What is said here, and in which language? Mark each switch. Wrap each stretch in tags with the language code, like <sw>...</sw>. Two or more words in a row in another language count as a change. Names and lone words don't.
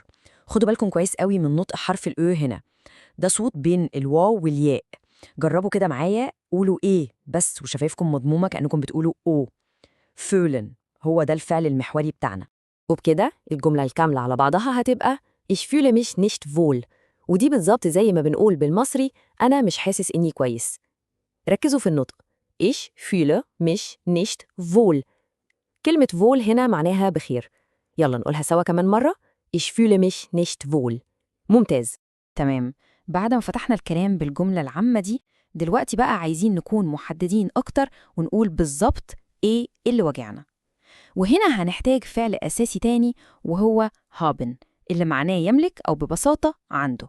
<ar>خدوا بالكم كويس قوي من نطق حرف الأو هنا، ده صوت بين الواو والياء. جربوا كده معايا، قولوا إيه بس وشفايفكم مضمومة كأنكم بتقولوا أو. fühlen هو ده الفعل المحوري بتاعنا، وبكده الجملة الكاملة على بعضها هتبقى</ar> <de>Ich fühle mich nicht wohl.</de> <ar>ودي بالظبط زي ما بنقول بالمصري أنا مش حاسس إني كويس. ركزوا في النطق،</ar> <de>Ich fühle mich nicht wohl.</de> <ar>كلمة wohl هنا معناها بخير. يلا نقولها سوا كمان مرة.</ar> <de>Ich fühle mich nicht wohl.</de> <ar>ممتاز. تمام، بعد ما فتحنا الكلام بالجملة العامة دي، دلوقتي بقى عايزين نكون محددين أكتر ونقول بالظبط إيه اللي وجعنا. وهنا هنحتاج فعل أساسي تاني وهو haben، اللي معناه يملك أو ببساطة عنده.</ar>